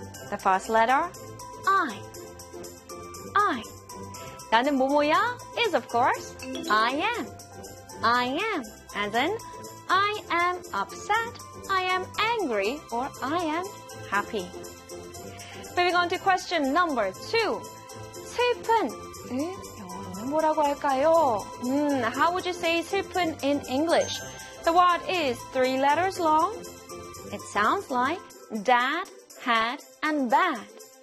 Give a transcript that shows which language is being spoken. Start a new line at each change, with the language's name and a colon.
English: The first letter, I. I.
Korean: 나는 뭐뭐야
English: is, of course, I am. I am. And then, I am upset, I am angry, or I am happy. Moving on to question number 2. 슬픈.
Korean: 영어로는 뭐라고 할까요?
English: How would you say 슬픈 in English? The word is 3 letters long. It sounds like dad, had, and bad.